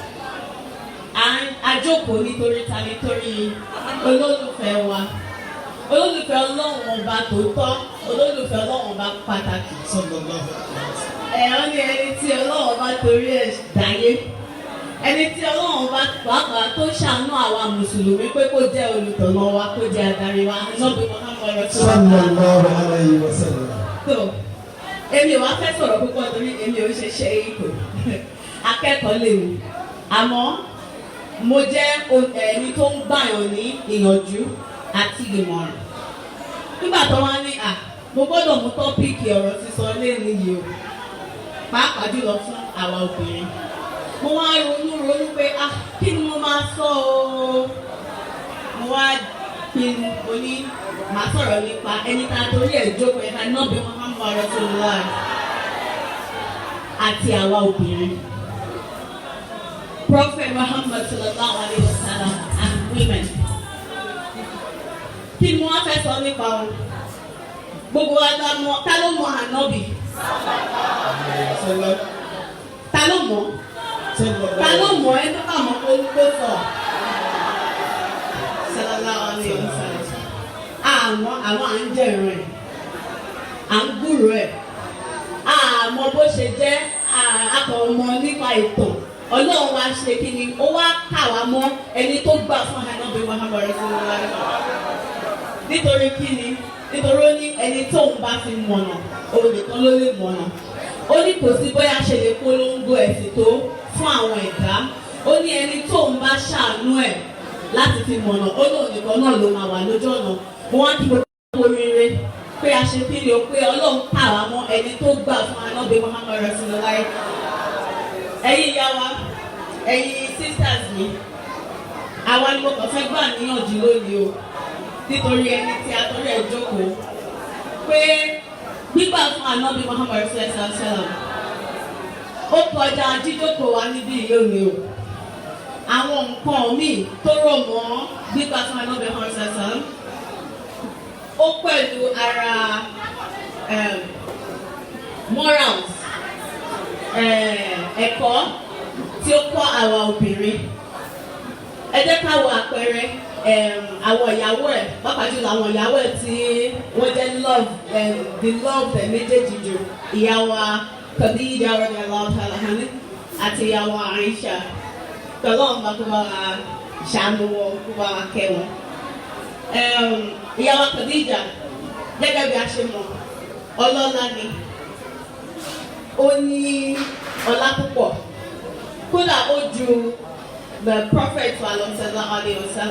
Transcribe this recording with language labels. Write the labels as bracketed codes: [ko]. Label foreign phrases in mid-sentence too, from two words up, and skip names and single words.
[yo] Àjókòó nítorí ta nítorí olólùfẹ́ wa olólùfẹ́ Ọlọ́run ọba tòótọ́ olólùfẹ́ Ọlọ́run ọba pàtàkì. Ẹ̀rọ ni ẹni tí Ọlọ́run ọba torí ẹ̀ dáyé ẹni tí Ọlọ́run bá pàápàá tó ṣàánú àwa mùsùlùmí pé kó jẹ́ olùtọ̀nà wa kó jẹ́ adarí wa lọ́bí Muhammad [ar] صلى الله عليه وسلم. [yo] èmi ò wá fẹ́ sọ̀rọ̀ púpọ̀ torí èmi ò ṣe ṣe ipò akẹ́kọ̀ọ́ lèmi àmọ́ mo jẹ́ ẹni tó ń gbàyàn ní ìyànjú àti ìmọ̀ràn nígbà tó wá ní mo gbọ́dọ̀ mú tọ́píìkì ọ̀rọ̀ sísọ lẹ́nu yìí o pàápàá jùlọ fún àwa obìnrin mo wá ronú pé kí ni mo máa sọ o mo wá pinnu oní màá sọ̀rọ̀ nípa ẹni tá a torí ẹ̀ jókòó ẹ̀ka náà bí wọ́n máa ń bọ̀rọ̀ tó lọ́wọ́ àti àwa obìnrin. [en] Prophet Muhammad [ar] صلى الله عليه وسلم [en] and women. [yo] Kí ni wọ́n fẹ́ sọ nípa wọn? Gbogbo wa la mọ̀, ta ló mọ̀ ànábì? Ta ló mọ̀? Ta ló mọ̀ ẹ́ tó bá mọ̀ kó sọ? [ar] صلى الله عليه وسلم. [yo] Àwọn à ń jẹ̀rọ ẹ̀, à ń gbúrò ẹ̀, àmọ́ bó ṣe jẹ́ akọ̀ọ̀mọ̀ nípa ìtàn. Ọlọ́run wa ṣe kí ni ó wá kà wá mọ́ ẹni tó gbà fún ànábì Muhammad [ar] صلى الله عليه وسلم. [yo] Nítorí kí ni nítorí ó ní ẹni tó ń bá fi mọ̀nà òun nìkan ló lè mọ̀nà. Ó ní kò sí bóyá ṣe lè polongo ẹ̀sìn tó fún àwọn ẹ̀dá. Ó ní ẹni tó ń bá ṣàánú ẹ̀ láti fi mọ̀nà ó lóun nìkan náà ló máa wà lójú ọ̀nà. Mo wá kí gbogbo oríire pé a ṣe kí ni o pé Ọlọ́run kà wá mọ́ ẹni tó gbà fún ànábì Muhammad [ar] صلى الله عليه وسلم. [yo] Ẹ̀yin ìyá wa, ẹ̀yin sisters mi, àwa ni mo kàn fẹ́ gbà níyànjú lónìí o nítorí ẹni tí a torí ẹ̀ jókòó pé gbígbà fún ànábì Muhammad [ar] صلى الله عليه وسلم [yo] ó kọjá jíjókòó wa níbí lónìí o. Àwọn nǹkan míì tó rọ̀ mọ́ gbígbà fún ànábì Muhammad [ar] صلى الله عليه وسلم [yo] ó pẹ̀lú ara morals. Ẹ̀kọ́ tí ó kọ́ àwa obìnrin ẹ jẹ́ ká wo àpẹẹrẹ àwọn ìyàwó ẹ̀ pàápàá jùlọ àwọn ìyàwó ẹ̀ tí wọ́n jẹ́ [en] the love [yo] ẹ̀ méjèèjì jù ìyàwó Khadija [ar] رضي الله تعالى عنها [yo] àti ìyàwó Aisha pẹ̀lú ọ̀nà tó bá wa ṣàánú wọn tó bá wa kẹ́ wọn. Ìyàwó Khadija gẹ́gẹ́ bí a ṣe mọ̀ ọlọ́lá ni. Ó ní ọlá púpọ̀ kódà ó ju [en] the prophet [ar] صلى الله عليه وسلم.